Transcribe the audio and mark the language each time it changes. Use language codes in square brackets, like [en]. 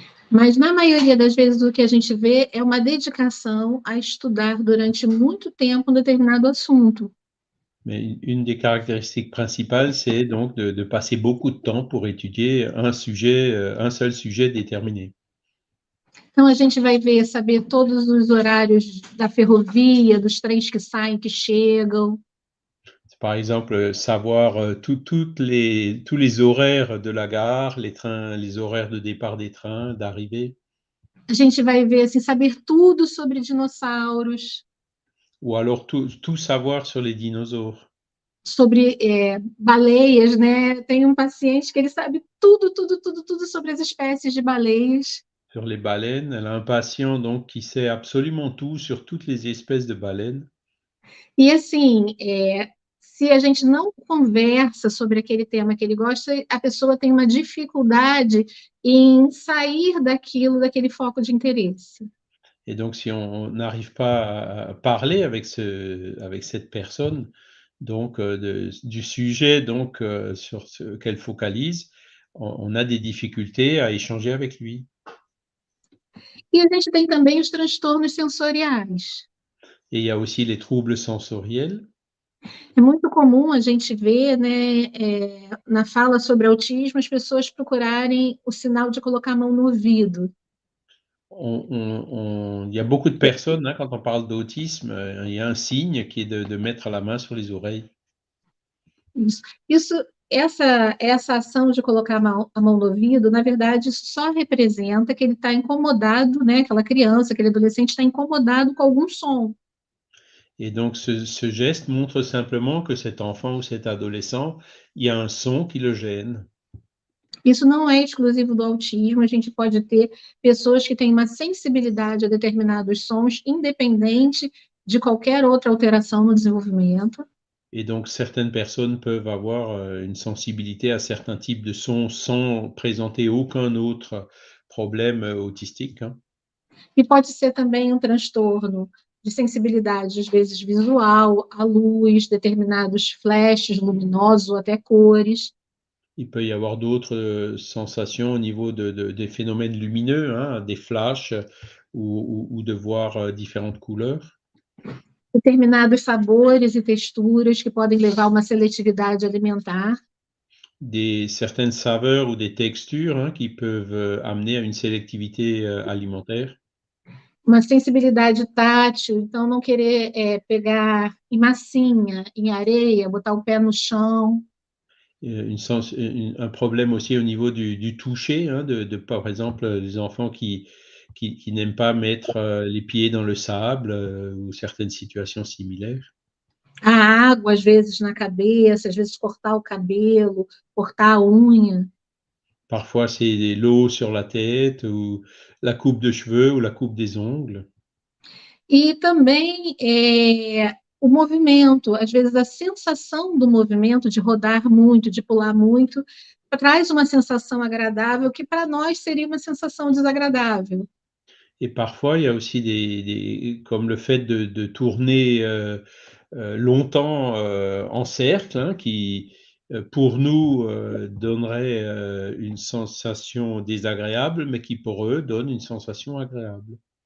[pt] Mas, na maioria das vezes, o que a gente vê é uma dedicação a estudar durante muito tempo um determinado assunto. [fr] Mais une des caractéristiques principales, c'est donc de passer beaucoup de temps pour étudier un seul sujet déterminé. [pt] Então, a gente vai ver, saber todos os horários da ferrovia, dos trens que saem, que chegam. [fr] Par exemple, savoir, tous les horaires de la gare, les horaires de départ des trains, d'arrivée. [pt] A gente vai ver, assim, saber tudo sobre dinossauros. [fr] Ou alors tout savoir sur les dinosaures. [pt] Sobre baleias, né? Tem um paciente que ele sabe tudo sobre as espécies de baleias. [fr] Sur les baleines, elle a un patient donc qui sait absolument tout sur toutes les espèces de baleines. [pt] E assim, se a gente não conversa sobre aquele tema que ele gosta, a pessoa tem uma dificuldade em sair daquele foco de interesse. [fr] Et donc si on n'arrive pas à parler avec cette personne, donc du sujet donc sur ce qu'elle focalise, on a des difficultés à échanger avec lui. [pt] E a gente tem também os transtornos sensoriais. [fr] Et il y a aussi les troubles sensoriels. [pt] É muito comum a gente ver, né, na fala sobre autismo, as pessoas procurarem o sinal de colocar a mão no ouvido. [fr] Il y a beaucoup de personnes, hein, quand on parle d'autisme, il y a un signe qui est de mettre la main sur les oreilles. [pt] Essa ação de colocar a mão no ouvido, na verdade, isso só representa que ele está incomodado, né, aquela criança, aquele adolescente está incomodado com algum som. [fr] Et donc, ce geste montre simplement que cet enfant ou cet adolescent, il y a un son qui le gêne. [pt] Isso não é exclusivo do autismo, a gente pode ter pessoas que têm uma sensibilidade a determinados sons, independente de qualquer outra alteração no desenvolvimento. [fr] Et donc, certaines personnes peuvent avoir une sensibilité à certains types de sons sans présenter aucun autre problème autistique, hein. [pt] E pode ser também um transtorno de sensibilidade, às vezes visual, à luz, determinados flashes luminosos ou até cores. [fr] Il peut y avoir d'autres sensations au niveau des phénomènes lumineux, hein, des flashs ou de voir différentes couleurs. [pt] Determinados sabores e texturas que podem levar a uma seletividade alimentar. [fr] Certaines saveurs ou des textures, hein, qui peuvent amener à une sélectivité alimentaire. [pt] Uma sensibilidade tátil, então não querer pegar em massinha, em areia, botar o pé no chão. [fr] Un problème aussi au niveau du toucher, hein, par exemple, les enfants qui n'aiment pas mettre les pieds dans le sable ou certaines situations similaires. [pt] A água, às vezes, na cabeça, às vezes cortar o cabelo, cortar a unha. [fr] Parfois, c'est l'eau sur la tête ou la coupe de cheveux ou la coupe des ongles. [pt] E também o movimento, às vezes a sensação do movimento, de rodar muito, de pular muito, traz uma sensação agradável que para nós seria uma sensação desagradável. [fr] Et parfois, il y a aussi comme le fait de tourner longtemps en cercle, hein, qui pour nous donnerait une sensation désagréable, mais qui pour eux donne une sensation agréable.